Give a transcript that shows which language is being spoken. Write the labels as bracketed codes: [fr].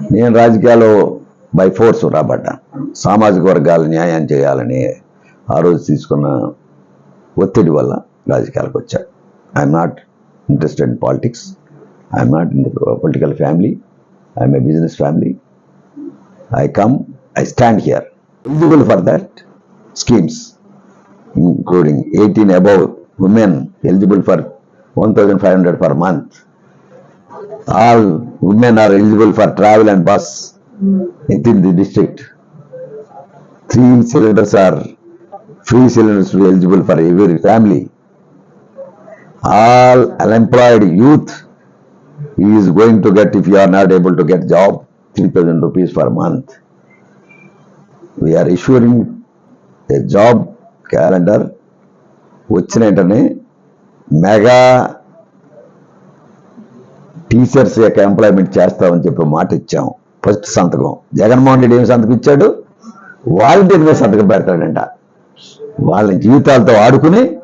[te] నేను రాజకీయాల్లో [en] by force [te] రాబడ్డా. సామాజిక వర్గాలు న్యాయం చేయాలని ఆ రోజు తీసుకున్న ఒత్తిడి వల్ల రాజకీయాలకు వచ్చా. [en] I'm not interested in politics, I'm not in the political family, I'm a business family. I stand here eligible for that schemes, including 18 above women eligible for 1,500 per month. All women are eligible for travel and bus within the district. 3 cylinders are free cylinders to be eligible for every family. All unemployed youth is going to get, if you are not able to get job, 3,000 rupees per month. We are issuing a job calendar. [te] వచ్చిన వెంటనే mega teachers యొక్క employment చేస్తామని చెప్పి మాట ఇచ్చాం. First సంతకం జగన్మోహన్ రెడ్డి ఏమి సంతకం ఇచ్చాడు? వాలంటీర్ మీద సంతకం పెడతాడంట. వాళ్ళ జీవితాలతో ఆడుకుని